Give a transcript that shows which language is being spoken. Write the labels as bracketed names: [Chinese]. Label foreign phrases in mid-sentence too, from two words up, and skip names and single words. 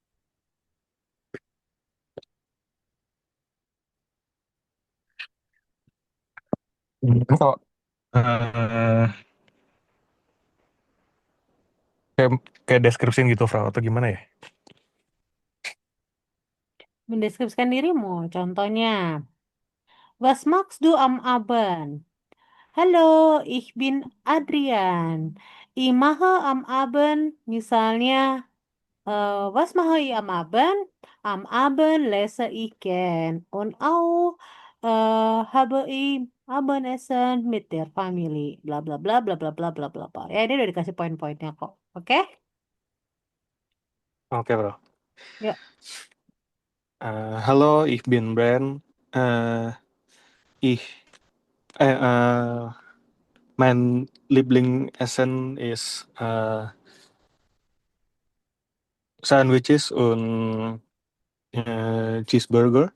[Indonesian] Kok eh, kayak kayak deskripsiin gitu, Bro, atau gimana ya? Mendeskripsikan dirimu. Contohnya, [German] Was magst du am Abend? Halo, ich bin Adrian. Ich mache am Abend, misalnya, was mache ich am Abend? Am Abend lese ich gern. Und auch habe ich Abendessen mit der Family. Bla bla bla bla bla bla bla bla bla. [Indonesian] Ya, ini udah dikasih poin-poinnya kok. Oke? Oke, Bro. Yuk. [German] Hallo, ich bin Brand. Ich, mein Lieblingsessen ist Sandwiches und Cheeseburger.